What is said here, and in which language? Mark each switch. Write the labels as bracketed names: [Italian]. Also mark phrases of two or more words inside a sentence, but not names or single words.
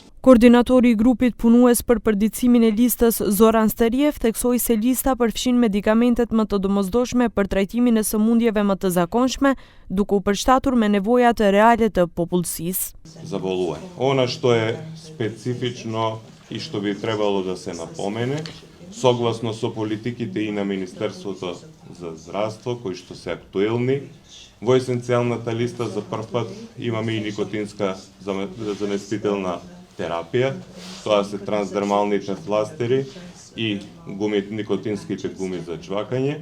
[Albanian] Koordinatori i grupit punues për përditësimin e listës Zoran Sterjev theksoi se lista përfshin medikamentet më të domosdoshme për trajtimin e sëmundjeve më të zakonshme, duke u përshtatur me nevojat reale të popullsisë. [Serbian] Ono što je specifično [Macedonian] и што би требало да се напомене, согласно со политиките и на Министерството за здравство, кои што се актуелни, во есенцијалната листа за прв пат имаме и никотинска заместителна терапија, тоа се трансдермалните фластери и никотинските гуми за джвакање.